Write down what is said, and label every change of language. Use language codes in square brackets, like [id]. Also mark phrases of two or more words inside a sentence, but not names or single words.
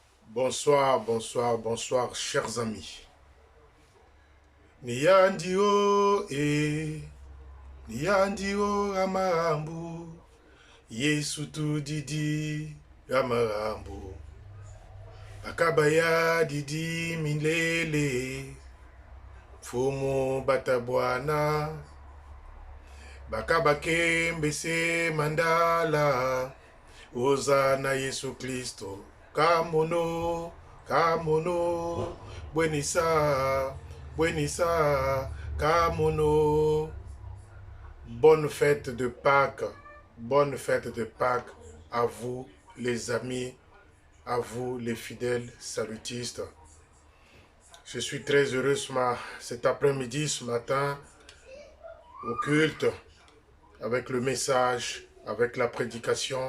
[fr] Bonsoir, bonsoir, bonsoir, chers amis. [kg] Niyandio niyandio amarambu, Yesu didi amarambu. Akabaya didi milele, fumu batabwana. Bakabake mbese mandala, Ozana Yesu Kristo. Kamono, kamono, buenisa, buenisa, kamono. [fr] Bonne fête de Pâques, bonne fête de Pâques à vous les amis, à vous les fidèles salutistes. Je suis très heureux cet après-midi, ce matin, au culte, avec le message, avec la prédication.